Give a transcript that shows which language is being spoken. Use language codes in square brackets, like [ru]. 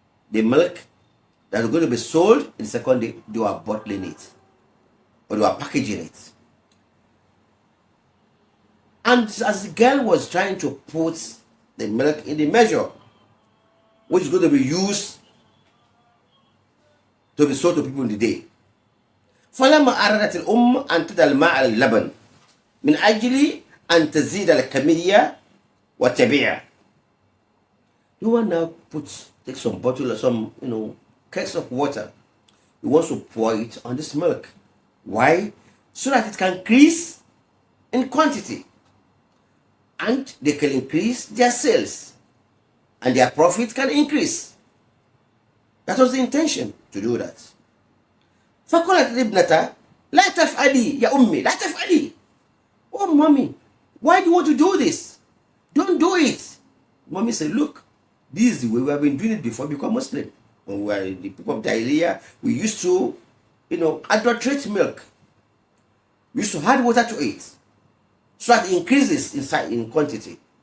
[en] The milk that is going to be sold in the second day, they were bottling it. Or they were packaging it. And as the girl was trying to put the milk in the measure, which is going to be used to be sold to people in the day. [ar] فلما أردت الأم أن تدع الماء على اللبن من أجل أن تزيد الكمية وتبيع. [en] You want now take some bottle or some case of water. You want to pour it on this milk. Why? So that it can increase in quantity, and they can increase their sales, and their profit can increase. That was the intention, to do that. [ar] فقالت ابنتها لا تفعلي يا أمي لا تفعلي. [en] Oh mommy, why do you want to do this? Don't do it. Mommy said, look, this is the way we have been doing it before we become Muslim. When we were the people of Jahiliyyah, we used to, adulterate milk. We used to add water to it, so that it increases in quantity.